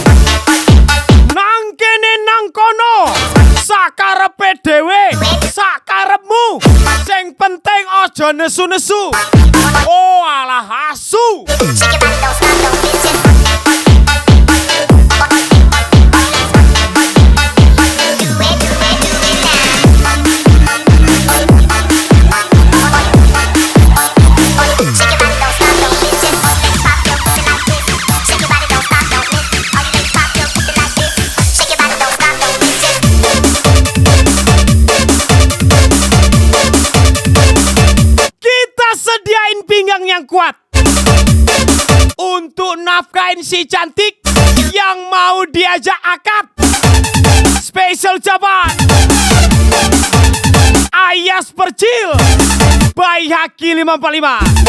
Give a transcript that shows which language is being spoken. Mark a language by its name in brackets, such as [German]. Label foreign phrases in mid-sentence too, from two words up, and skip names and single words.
[Javanese] Nang kene nang kono, sakarepe dhewe, sakarepmu. Sing penting aja nesu-nesu. Oh alah asu. [English] Shake your body, don't stop, don't bitches. Do it now. Shake your body, don't stop, don't bitches. Pop your pussy like this. Shake your body, don't stop, don't miss. All you ladies pop your pussy like this. Shake your body, don't stop, don't bitches. [Indonesian] Kita sediain pinggang yang kuat untuk nafkain si cantik yang mau diajak akad. Spesial ucapan Ayas Percil by Haki 545.